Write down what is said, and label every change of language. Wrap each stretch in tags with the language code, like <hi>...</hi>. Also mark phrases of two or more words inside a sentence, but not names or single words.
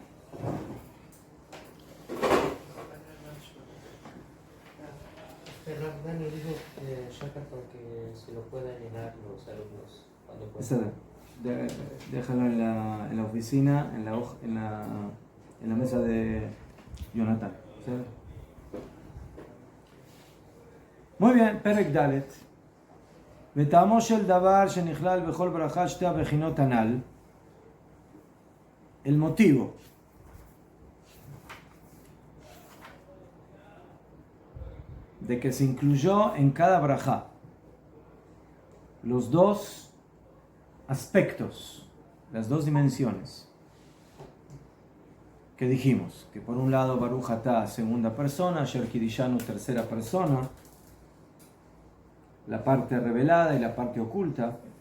<es>Dani dijo Shaka porque se lo puedan llenar los alumnos cuando puedan. Déjalo en la oficina, en la mesa de Jonathan. ¿Sí? Muy bien,</es> <he>פרק דלת. וטעמו של דבר שנכלל בכל ברכה שתי הבחינות הנ"ל.</he> <es>El motivo de que se incluyó en cada braja los dos aspectos, las dos dimensiones que dijimos, que por un lado</es> <he>ברוך אתה,</he> <es>segunda persona,</es> <he>אשר קדשנו,</he> <es>tercera persona, la parte revelada y la parte oculta.</es>